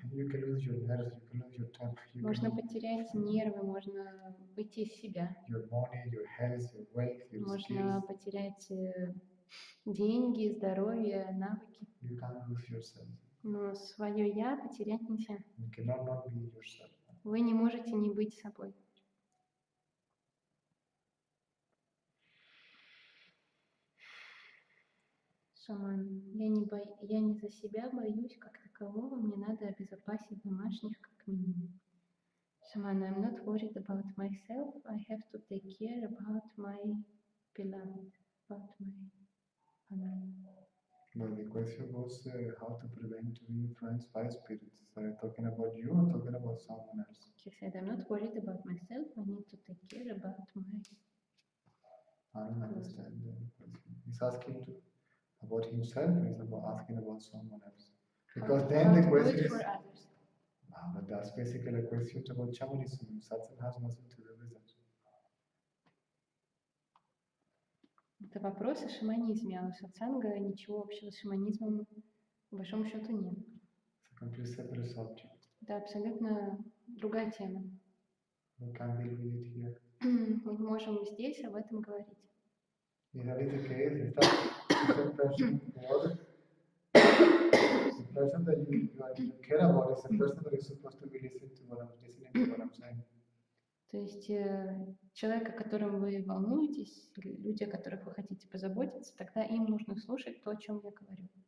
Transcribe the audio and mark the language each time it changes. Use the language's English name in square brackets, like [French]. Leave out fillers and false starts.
[English] You can lose your nerves, you can lose your temper, you [Russian] Можно [English] can lose [Russian] потерять нервы, можно выйти из себя. [English] your money, your health, your wealth, your [Russian] Можно [English] skills. [Russian] потерять деньги, здоровье, навыки. [English] You can't lose yourself. [Russian] Но свое «я» потерять нельзя. [English] You cannot not be yourself. [Russian] Вы не можете не быть собой. Шаман, я не за себя боюсь как такового, мне надо обезопасить домашних как минимум. [English] Шаман, I'm not worried about myself, I have to take care about my beloved, about my family. But the question was how to prevent to be influenced by spirits. Are you talking about you or talking about someone else? He said, I'm not worried about myself, I need to take care about my... I don't understand the question. He's asking about himself, or he's asking about someone else? Because then the question is... But that's basically a question about shamanism. Satsang has nothing to do with that. [Russian] Это вопрос о шаманизме, а у сатсанга ничего общего с шаманизмом, по большому счету, нет. [English] It's a completely separate subject. [Russian] Это абсолютно другая тема. [English] We can't deal with it here. [Russian] Мы не можем здесь об этом говорить. [English] If that is the case, is the person the person that you care about is the person that is supposed to be listening to what I'm saying. [Russian] То есть человек, о котором вы волнуетесь, или люди, о которых вы хотите позаботиться, тогда им нужно слушать то, о чем я говорю.